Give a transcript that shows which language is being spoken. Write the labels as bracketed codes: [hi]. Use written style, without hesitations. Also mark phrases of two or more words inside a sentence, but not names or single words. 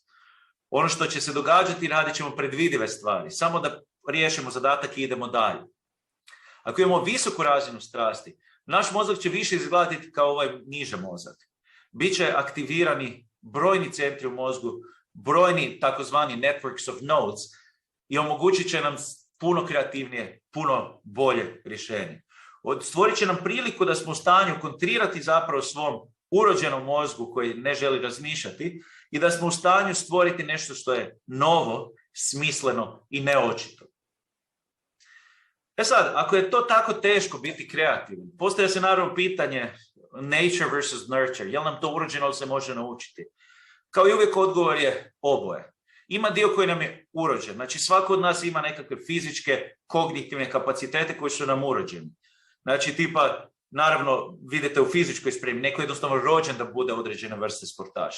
[hr] Ono što će se događati, radit ćemo predvidive stvari, samo da riješimo zadatak i idemo dalje. Ako imamo visoku razinu strasti, naš mozak će više izgledati kao ovaj niže mozak. Biće aktivirani brojni centri u mozgu, brojni takozvani [en] networks of nodes [hr] i omogućit će nam puno kreativnije, puno bolje rješenje. Stvorit će nam priliku da smo u stanju kontrirati zapravo svom urođenom mozgu koji ne želi razmišljati i da smo u stanju stvoriti nešto što je novo, smisleno i neočito. Sad, ako je to tako teško biti kreativan, postavlja se naravno pitanje [en] nature versus nurture. [hr] Je li nam to urođeno ili se može naučiti? Kao i uvijek odgovor je oboje. Ima dio koji nam je urođen. Znači svako od nas ima nekakve fizičke, kognitivne kapacitete koji su nam urođeni. Znači tipa, naravno vidite u fizičkoj spremi, neko je jednostavno rođen da bude određene vrste sportaš.